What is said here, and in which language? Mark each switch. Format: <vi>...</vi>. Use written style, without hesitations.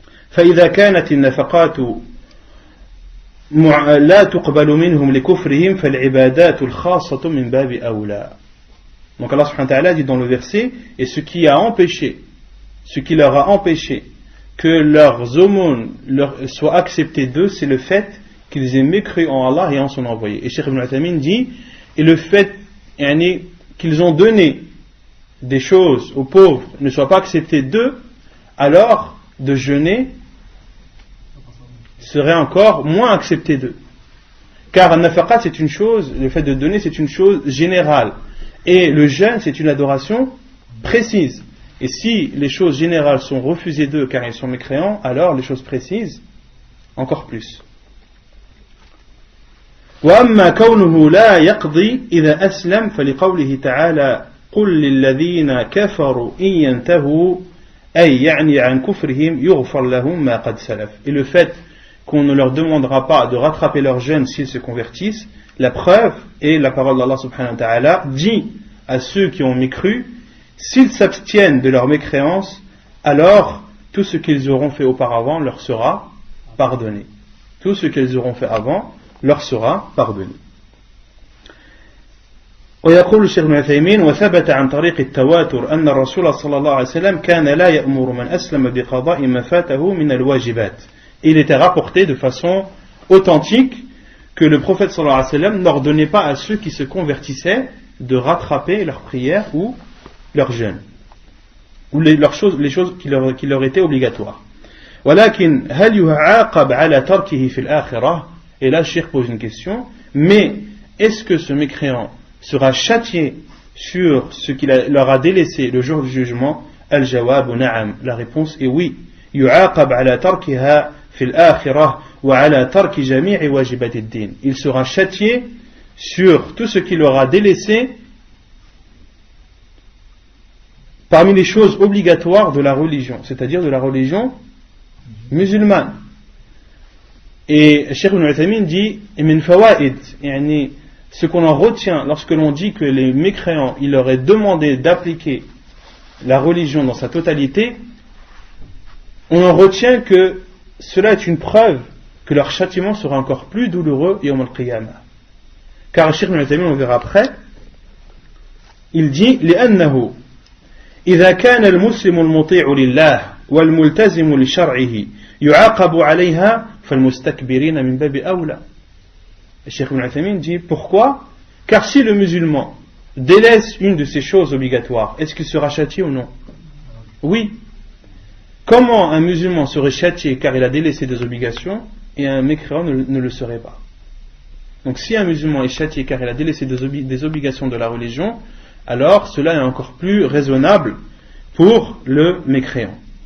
<ar>فإذا كانت النفقات لا تقبل منهم لكفرهم فالعبادات الخاصة من باب أولى.</ar> <fr>Donc Allah subhanahu wa ta'ala dit dans le verset, et ce qui leur a empêché que leurs aumônes soient acceptées d'eux, c'est le fait qu'ils aient mécru en Allah et en son envoyé. Et Cheikh Ibn Uthaymin dit, et le fait qu'ils ont donné des choses aux pauvres ne soit pas accepté d'eux, alors de jeûner serait encore moins accepté d'eux. Car un nafaqat, c'est une chose, le fait de donner, c'est une chose générale. Et le jeûne, c'est une adoration précise. Et si les choses générales sont refusées d'eux car ils sont mécréants, alors les choses précises, encore plus.</fr> <ar>وأما كونه لا يقضي إذا أسلم فلقوله تعالى قل للذين كفروا إن ينتهوا أي يعني عن كفرهم يغفر لهم ما قد سلف.</ar> <fr>Et le fait qu'on ne leur demandera pas de rattraper leur jeûne s'ils se convertissent, la preuve est la parole d'Allah subhanahu wa ta'ala dit à ceux qui ont mécru s'ils s'abstiennent de leur mécréance, alors tout ce qu'ils auront fait auparavant leur sera pardonné. Tout ce qu'ils auront fait avant leur sera pardonné.</fr> <ar>ويقول الشيخ ابن عثيمين وثبت عن طريق التواتر أن الرسول صلى الله عليه وسلم كان لا يأمر من أسلم بقضاء ما فاته من الواجبات.</ar> <fr>Il était rapporté de façon authentique que le prophète sallallahu alayhi wa sallam n'ordonnait pas à ceux qui se convertissaient de rattraper leurs prières ou leurs jeûnes ou les choses qui leur étaient obligatoires.</fr> <ar>ولكن هل يعاقب على تركه في الآخرة?</ar> <fr>Et là, le cheikh pose une question. Mais est-ce que ce mécréant sera châtié sur ce qu'il leur a délaissé le jour du jugement?</fr> <ar>Al-jawab na'am.</ar> <fr>La réponse est oui.</fr> <ar>يعاقب على تركها في الآخرة وعلى ترك جميع واجبات الدين.</ar> <fr>Il sera châtié sur tout ce qu'il leur a délaissé parmi les choses obligatoires de la religion, c'est-à-dire de la religion musulmane. Et Cheikh Ibn Uthaymin dit</fr> <ar>min fawaid,</ar> <fr>yani ce qu'on en retient lorsque l'on dit que les mécréants, il leur est demandé d'appliquer la religion dans sa totalité, on en retient que cela est une preuve que leur châtiment sera encore plus douloureux</fr> <ar>yawm al-qiyamah.</ar> <fr>Car Cheikh Ibn Uthaymin, on verra après, il dit</fr> <ar>لأنه إذا كان المسلم المطيع لله والملتزم لشرعه يعاقب عليها فالمستكبرين من باب أولى.</ar> <fr>Cheikh Ibn Uthaymin dit pourquoi? Car si le musulman délaisse une de ces choses obligatoires, est-ce qu'il sera châtié ou non? Oui. Comment un musulman serait châtié car il a délaissé des obligations et un mécréant ne le serait pas? Donc si un musulman est châtié car il a délaissé des obligations de la religion, alors cela est encore plus raisonnable pour le mécréant.</fr>